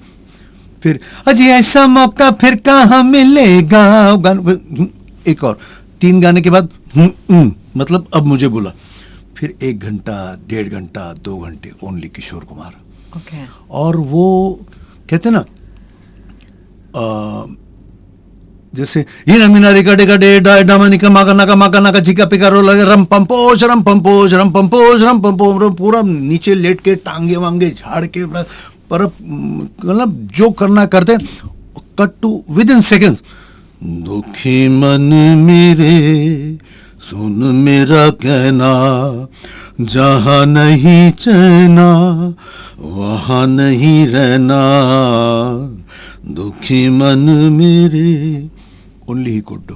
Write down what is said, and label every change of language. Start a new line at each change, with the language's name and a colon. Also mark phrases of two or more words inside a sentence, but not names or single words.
Hindi: फिर अजी ऐसा मौका फिर कहाँ मिलेगा, एक और 3 गाने के बाद मतलब अब मुझे बोला। फिर 1 घंटा 1.5 घंटा 2 घंटे ओनली किशोर कुमार। ओके। और वो कहते ना जैसे ये नमीना रिकड़े कड़े डायडामनिका माका नाका माका नाका चिका पिका रो लगे रम पंपोज रम पंपोज रम पंपोज रम पंपोज, पूरा नीचे लेट के टांगे वांगे झाड़ के, पर मतलब जो करना करते,
English: cut to within seconds.
Hindi: दुखी मन मेरे सुन मेरा कहना, जहां नहीं चैना वहां नहीं रहना, दुखी मन मेरे,
English: only he could do.